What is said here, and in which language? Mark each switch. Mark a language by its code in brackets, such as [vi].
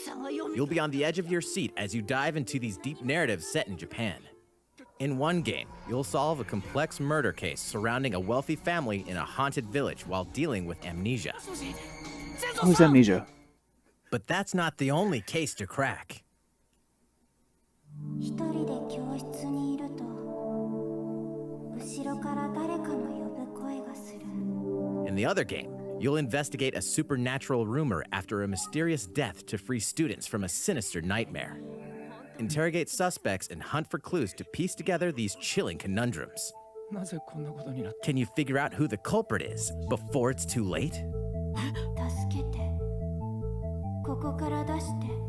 [en] You'll be on the edge of your seat as you dive into these deep narratives set in Japan. In one game, you'll solve a complex murder case surrounding a wealthy family in a haunted village while dealing with amnesia. Who's Amnesia? But that's not the only case to crack. [ja] 一人で教室にいると後ろから誰かの呼ぶ声がする [en] In the other game, you'll investigate a supernatural rumor after a mysterious death to free students from a sinister nightmare. Interrogate suspects and hunt for clues to piece together these chilling conundrums. Can you figure out who the culprit is before it's too late? [ja] 助けてここから出して